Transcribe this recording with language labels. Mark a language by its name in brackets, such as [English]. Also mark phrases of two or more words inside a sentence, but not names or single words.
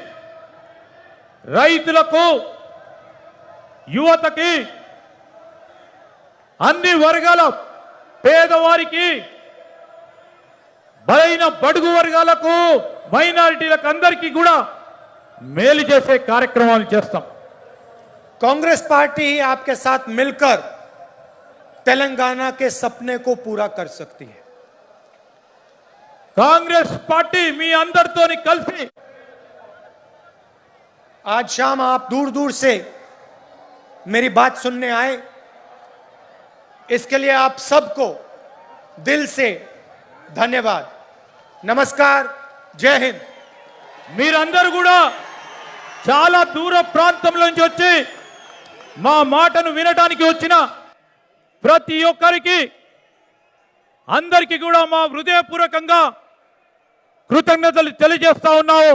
[Telugu] రైతులకు, యువతకి, అన్ని వర్గాల పేదవారికి, బలైన బడుగు వర్గాలకు, మైనారిటీలకు అందరికీ కూడా మేలు చేసే కార్యక్రమాలు చేస్తాం. [Hindi] कांग्रेस पार्टी ही आपके साथ मिलकर तेलंगाना के सपने को पूरा कर सकती है। [Telugu] కాంగ్రెస్ పార్టీ మీ అందరితోని కలిసి [Hindi] आज शाम आप दूर दूर से मेरी बात सुनने आए, इसके लिए आप सबको दिल से धन्यवाद। नमस्कार, जय हिंद। [Telugu] మీరందరూ కూడా చాలా దూర ప్రాంతం నుంచి వచ్చి మా మాటను వినడానికి వచ్చిన ప్రతి ఒక్కరికి, అందరికీ కూడా మా హృదయపూర్వకంగా కృతజ్ఞతలు తెలియజేస్తా ఉన్నాము.